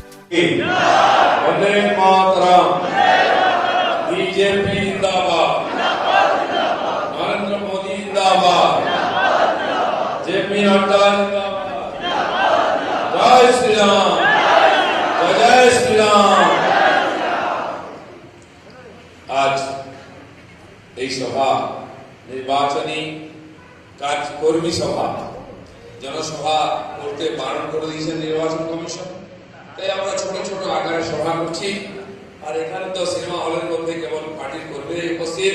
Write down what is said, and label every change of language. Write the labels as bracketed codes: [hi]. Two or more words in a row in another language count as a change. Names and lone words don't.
[hi] वंदे मातरम। बीजेपी जिंदाबाद। नरेंद्र मोदी जिंदाबाद। जेपी नड्डा जिंदाबाद। जय श्री राम, जय श्री राम। [bn] आज এই সভা নির্বাচনী কর্মী সভা জনসভা করতে বারণ করে দিয়েছেন নির্বাচন কমিশন। তাই আমরা ছোট ছোট আকারে সভা করছি। আর এখানে তো সিনেমা হলের মধ্যে কেবল পার্টির কর্মীরা উপস্থিত।